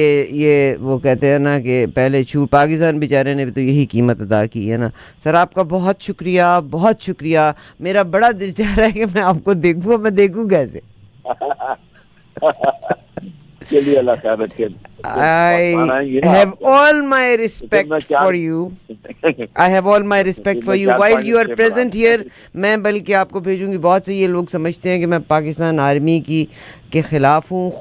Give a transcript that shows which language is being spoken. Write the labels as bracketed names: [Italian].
[Urdu] یہ وہ کہتے ہیں نا کہ پہلے پاکستان بیچارے نے بھی تو یہی قیمت ادا کی ہے نا. سر آپ کا بہت شکریہ. میرا بڑا دل چاہ رہا ہے کہ میں آپ کو دیکھوں, میں دیکھوں کیسے. چلیے اللہ خیر رکھے. [English] I have all my respect for you. I have all my respect for you while you are present here. [Urdu] میں بلکہ آپ کو بھیجوں گی. بہت سے یہ لوگ سمجھتے ہیں کہ میں پاکستان آرمی کے خلاف ہوں.